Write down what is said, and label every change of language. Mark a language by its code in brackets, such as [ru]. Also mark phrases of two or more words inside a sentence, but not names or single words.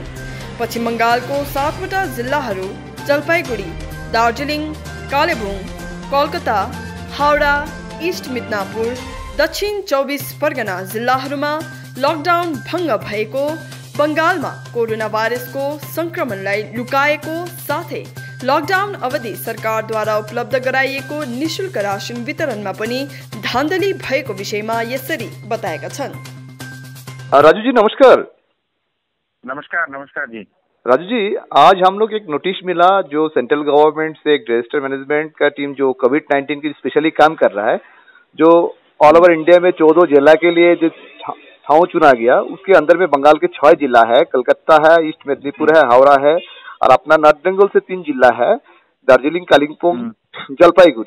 [ne] पश्चिम बङ्गालको 7वटा जिल्लाहरू जलपाइगुडी, दार्जिलिङ, कालेबुङ, कोलकाता, हावडा, इस्ट मिदनापुर, दक्षिण 24 परगना जिल्लाहरूमा लकडाउन भङ्ग भएको, बङ्गालमा कोरोना भाइरसको संक्रमणलाई लुकाएको साथै लकडाउन अवधि सरकारद्वारा उपलब्ध गराइएको निशुल्क राशन वितरणमा पनि धाँधली भएको विषयमा यसरी बताएका छन्। राजू जी नमस्कार। [hi] नमस्कार जी। राजू जी, आज हम लोग एक नोटिस मिला जो [en] central government [hi] से एक [en] disaster management [hi] का टीम जो कोविड-19 की स्पेशली काम कर रहा है, जो [en] all over India [hi] में 14 जिला के लिए जो ठाव चुना गया, उसके अंदर में बंगाल के 6 जिला है, कलकत्ता है, ईस्ट मेदिनीपुर है, हावड़ा है और अपना नॉर्थ बंगाल से 3 जिला है, दार्जिलिंग, कालिम्पोंग, जलपाईगुड़ी।